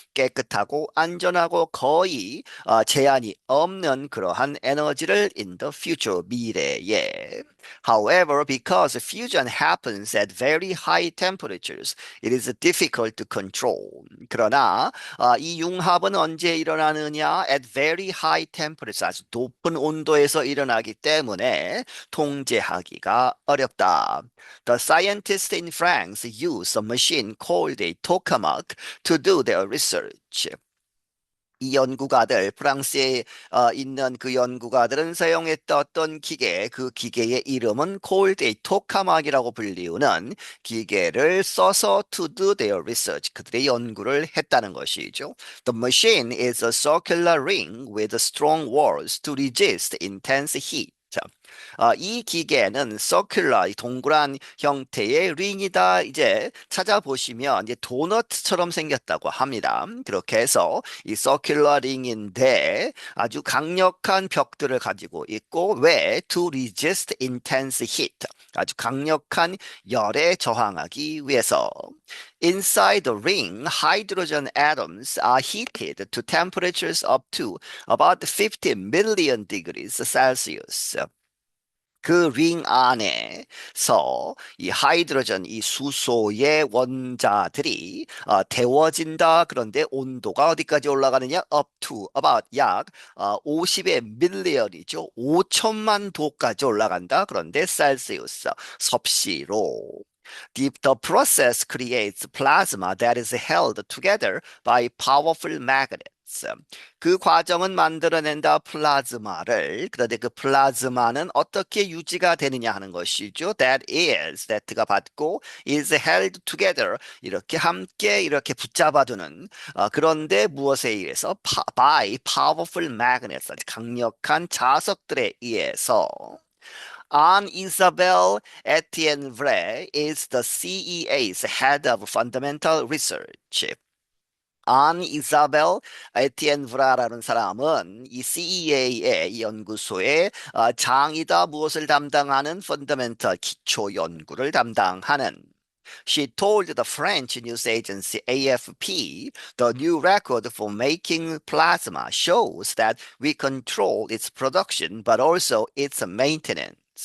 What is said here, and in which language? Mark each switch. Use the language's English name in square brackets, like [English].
[Korean] 깨끗하고 안전하고 거의 제한이 없는 그러한 에너지를 [English] in the future [Korean] 미래에. [English] However, because fusion happens at very high temperatures, it is difficult to control. [Korean] 그러나 이 융합은 언제 일어나느냐? [English] At very high temperatures, [Korean] 아주 높은 온도에서 일어나기 때문에 통제하기가 어렵다. [English] The scientists in France use a machine called a tokamak to do their research. [Korean] 이 연구가들, 프랑스에 있는 그 연구가들은 사용했던 어떤 기계, 그 기계의 이름은 [English] called a tokamak [Korean] 이라고 불리우는 기계를 써서 [English] to do their research, [Korean] 그들의 연구를 했다는 것이죠. [English] The machine is a circular ring with strong walls to resist intense heat. [Korean] 이 기계는 서큘러, 동그란 형태의 링이다. 이제 찾아보시면 이제 도넛처럼 생겼다고 합니다. 그렇게 해서 이 서큘러 링인데 아주 강력한 벽들을 가지고 있고 왜? [English] To resist intense heat. [Korean] 아주 강력한 열에 저항하기 위해서. [English] Inside the ring, hydrogen atoms are heated to temperatures up to about 50 million degrees Celsius. [Korean] 그 링 안에서 이 하이드로전, 이 수소의 원자들이 데워진다. 그런데 온도가 어디까지 올라가느냐? [English] Up to about [Korean] 약 50의 밀리언이죠. 5천만 도까지 올라간다. 그런데 셀시우스 섭씨로. [English] The process creates plasma that is held together by powerful magnets. [Korean] 그 과정은 만들어낸다 플라즈마를. 그런데 그 플라즈마는 어떻게 유지가 되느냐 하는 것이죠. that가 받고 [English] is held together [Korean] 이렇게 함께 이렇게 붙잡아두는 그런데 무엇에 의해서 [English] by powerful magnets [Korean] 강력한 자석들에 의해서. [English] Anne Isabelle Etienne Vray is the CEA's head of fundamental research. [Korean] 안 이사벨 에티엔 브라라는 사람은 이 CEA의 이 연구소의 장이다. 무엇을 담당하는 펀더멘털 기초 연구를 담당하는. [English] She told the French news agency AFP the new record for making plasma shows that we control its production but also its maintenance.